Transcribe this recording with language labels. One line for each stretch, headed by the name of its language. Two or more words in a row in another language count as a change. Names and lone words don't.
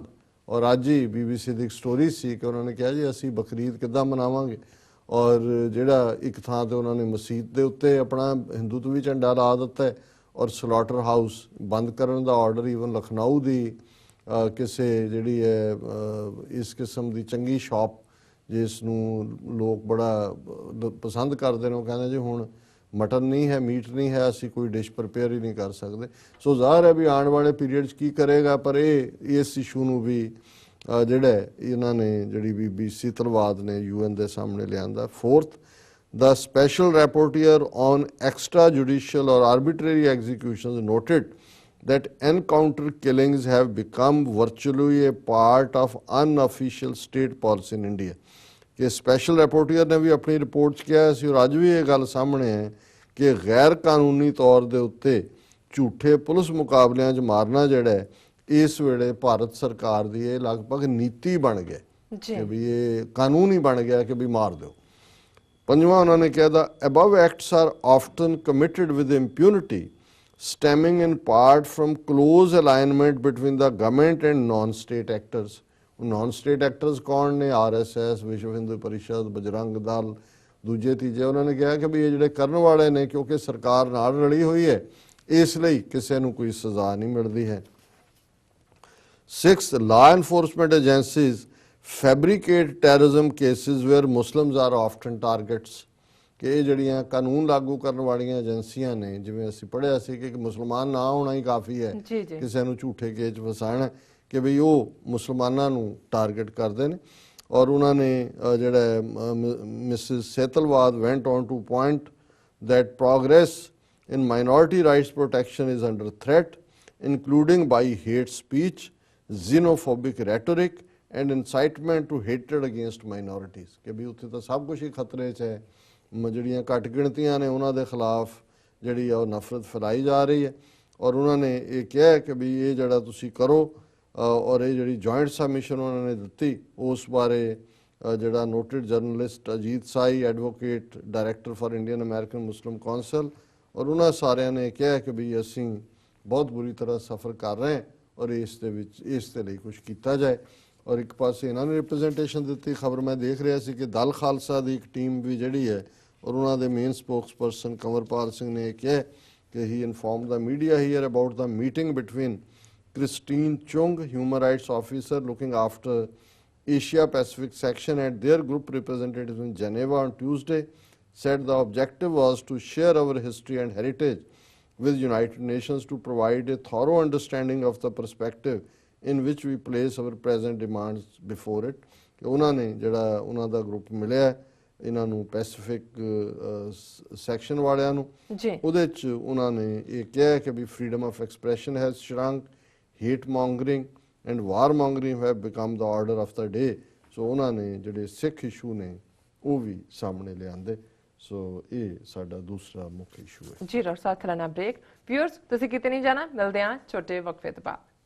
Punjabi: ਔਰ ਅੱਜ ਹੀ BBC ਦੀ ਇੱਕ ਸਟੋਰੀ ਸੀ ਕਿ ਉਹਨਾਂ ਨੇ ਕਿਹਾ ਜੀ ਅਸੀਂ ਬਕਰੀਦ ਕਿੱਦਾਂ ਮਨਾਵਾਂਗੇ, ਔਰ ਜਿਹੜਾ ਇੱਕ ਥਾਂ ਤੇ ਉਹਨਾਂ ਨੇ ਮਸਜਿਦ ਦੇ ਉੱਤੇ ਆਪਣਾ ਹਿੰਦੂਤਵੀ ਝੰਡਾ ਲਾ ਦਿੱਤਾ ਹੈ, ਔਰ
English: slaughter house
Punjabi: ਬੰਦ ਕਰਨ ਦਾ
English: order even
Punjabi: ਲਖਨਊ ਦੀ ਕਿਸੇ ਜਿਹੜੀ ਹੈ ਇਸ ਕਿਸਮ ਦੀ ਚੰਗੀ ਸ਼ਾਪ ਜਿਸ ਨੂੰ ਲੋਕ ਬੜਾ ਪਸੰਦ ਕਰਦੇ ਨੇ, ਉਹ ਕਹਿੰਦੇ ਜੀ ਹੁਣ ਮਟਨ ਨਹੀਂ ਹੈ, ਮੀਟ ਨਹੀਂ ਹੈ, ਅਸੀਂ ਕੋਈ
English: dish prepare
Punjabi: ਹੀ ਨਹੀਂ ਕਰ ਸਕਦੇ। ਸੋ ਜ਼ਾਹਰ ਹੈ ਵੀ ਆਉਣ ਵਾਲੇ ਪੀਰੀਅਡ 'ਚ ਕੀ ਕਰੇਗਾ, ਪਰ ਇਹ ਇਸ ਇਸ਼ੂ ਨੂੰ ਵੀ ਜਿਹੜਾ ਇਹਨਾਂ ਨੇ ਜਿਹੜੀ ਬੀਬੀ ਸੀਤਲਵਾਦ ਨੇ UN ਦੇ ਸਾਹਮਣੇ ਲਿਆਂਦਾ।
English: ਫੋਰਥ, the special rapporteur on extrajudicial or arbitrary executions noted that encounter killings have become virtually a part of unofficial state policy in India।
Punjabi: ਕਿ ਸਪੈਸ਼ਲ ਰਿਪੋਰਟਰ ਨੇ ਵੀ ਆਪਣੀ ਰਿਪੋਰਟ 'ਚ ਕਿਹਾ ਸੀ, ਔਰ ਅੱਜ ਵੀ ਇਹ ਗੱਲ ਸਾਹਮਣੇ ਹੈ ਕਿ ਗੈਰ ਕਾਨੂੰਨੀ ਤੌਰ ਦੇ ਉੱਤੇ ਝੂਠੇ ਪੁਲਿਸ ਮੁਕਾਬਲਿਆਂ 'ਚ ਮਾਰਨਾ ਜਿਹੜਾ ਹੈ ਇਸ ਵੇਲੇ ਭਾਰਤ ਸਰਕਾਰ ਦੀ ਇਹ ਲਗਭਗ ਨੀਤੀ ਬਣ ਗਿਆ ਕਿ ਵੀ ਇਹ ਕਾਨੂੰਨ ਹੀ ਬਣ ਗਿਆ ਕਿ ਵੀ ਮਾਰ ਦਿਓ। ਪੰਜਵਾਂ ਉਹਨਾਂ ਨੇ ਕਿਹਾ ਦਾ
English: above acts are often committed with impunity stemming in part from close alignment between the government and non-state actors। non state actors
Punjabi: ਕੌਣ ਨੇ? RSS, ਵਿਸ਼ਵ ਹਿੰਦੂ ਪਰਿਸ਼ਦ, ਬਜਰੰਗ ਦਲ, ਦੂਜੇ ਤੀਜੇ। ਉਹਨਾਂ ਨੇ ਕਿਹਾ ਕਿ ਵੀ ਇਹ ਜਿਹੜੇ ਕਰਨ ਵਾਲੇ ਨੇ ਕਿਉਂਕਿ ਸਰਕਾਰ ਨਾਲ ਰਲੀ ਹੋਈ ਹੈ ਇਸ ਲਈ ਕਿਸੇ ਨੂੰ ਕੋਈ ਸਜ਼ਾ ਨਹੀਂ ਮਿਲਦੀ ਹੈ।
English: 6th, law enforcement agencies fabricate terrorism cases where Muslims are often targets।
Punjabi: ਕਿ ਇਹ ਜਿਹੜੀਆਂ ਕਾਨੂੰਨ ਲਾਗੂ ਕਰਨ ਵਾਲੀਆਂ ਏਜੰਸੀਆਂ ਨੇ, ਜਿਵੇਂ ਅਸੀਂ ਪੜ੍ਹਿਆ ਸੀ ਕਿ ਮੁਸਲਮਾਨ ਨਾ ਹੋਣਾ ਹੀ ਕਾਫੀ ਹੈ ਕਿਸੇ ਨੂੰ ਝੂਠੇ ਕੇਸ 'ਚ ਫਸਾਉਣਾ, ਕਿ ਵੀ ਉਹ ਮੁਸਲਮਾਨਾਂ ਨੂੰ ਟਾਰਗੇਟ ਕਰਦੇ ਨੇ। ਔਰ ਉਹਨਾਂ ਨੇ ਜਿਹੜਾ
English: Mrs Setalvad went on to point that progress in minority rights protection is under threat, including by hate speech, xenophobic rhetoric and incitement to hatred against minorities।
Punjabi: ਕਿ ਵੀ ਉੱਥੇ ਤਾਂ ਸਭ ਕੁਝ ਹੀ ਖਤਰੇ 'ਚ ਹੈ। ਜਿਹੜੀਆਂ ਘੱਟ ਗਿਣਤੀਆਂ ਨੇ ਉਹਨਾਂ ਦੇ ਖਿਲਾਫ ਜਿਹੜੀ ਆ ਉਹ ਨਫ਼ਰਤ ਫੈਲਾਈ ਜਾ ਰਹੀ ਹੈ। ਔਰ ਉਹਨਾਂ ਨੇ ਇਹ ਕਿਹਾ ਕਿ ਵੀ ਇਹ ਜਿਹੜਾ ਤੁਸੀਂ ਕਰੋ, ਔਰ ਇਹ ਜਿਹੜੀ ਜੁਆਇੰਟ ਸਬਮਿਸ਼ਨ ਉਹਨਾਂ ਨੇ ਦਿੱਤੀ ਉਸ ਬਾਰੇ ਜਿਹੜਾ
English: noted journalist
Punjabi: ਅਜੀਤ ਸਾਈ,
English: advocate director for Indian American Muslim Council,
Punjabi: ਔਰ ਉਹਨਾਂ ਸਾਰਿਆਂ ਨੇ ਕਿਹਾ ਕਿ ਵੀ ਅਸੀਂ ਬਹੁਤ ਬੁਰੀ ਤਰ੍ਹਾਂ ਸਫਰ ਕਰ ਰਹੇ ਹਾਂ ਔਰ ਇਸ ਦੇ ਵਿੱਚ ਇਸ ਦੇ ਲਈ ਕੁਝ ਕੀਤਾ ਜਾਏ। ਔਰ ਇੱਕ ਪਾਸੇ ਇਹਨਾਂ ਨੇ ਰਿਪਰੈਜ਼ੈਂਟੇਸ਼ਨ ਦਿੱਤੀ। ਖਬਰ ਮੈਂ ਦੇਖ ਰਿਹਾ ਸੀ ਕਿ ਦਲ ਖਾਲਸਾ ਦੀ ਇੱਕ ਟੀਮ ਵੀ ਜਿਹੜੀ ਹੈ ਔਰ ਉਹਨਾਂ ਦੇ ਮੇਨ ਸਪੋਕਸਪਰਸਨ ਕੰਵਰਪਾਲ ਸਿੰਘ ਨੇ ਕਿਹਾ ਕਿ
English: he informed the media here about the meeting between Christine Chung, human rights officer looking after Asia Pacific section, and their group representatives in Geneva on Tuesday, said the objective was to share our history and heritage with United Nations to provide a thorough understanding of the perspective in which we place our present demands before it।
Punjabi: ਕਿ ਉਹਨਾਂ ਨੇ ਜਿਹੜਾ ਉਹਨਾਂ ਦਾ ਗਰੁੱਪ ਮਿਲਿਆ ਇਹਨਾਂ ਨੂੰ
English: Pacific section
Punjabi: ਵਾਲਿਆਂ ਨੂੰ, ਉਹਦੇ 'ਚ ਉਹਨਾਂ ਨੇ ਇਹ ਕਿਹਾ ਕਿ ਵੀ
English: freedom of expression has shrunk, hate mongering and war mongering have become the order of the day।
Punjabi: ਸੋ ਉਹਨਾਂ ਨੇ ਜਿਹੜੇ ਸਿੱਖ ਇਸ਼ੂ ਨੇ ਉਹ ਵੀ ਸਾਹਮਣੇ ਲਿਆਂਦੇ। ਸੋ ਇਹ ਸਾਡਾ ਦੂਸਰਾ ਮੁੱਖ ਇਸ਼ੂ ਹੈ। ਜੀ ਡਾਕਟਰ ਸਾਹਿਬ, ਥੋੜਾ ਨਾ ਬ੍ਰੇਕ। ਵਿਊਅਰਸ ਤੁਸੀਂ ਕਿਤੇ ਨਹੀਂ ਜਾਣਾ, ਮਿਲਦੇ ਹਾਂ ਛੋਟੇ ਵਕਫੇ ਤੋਂ ਬਾਅਦ।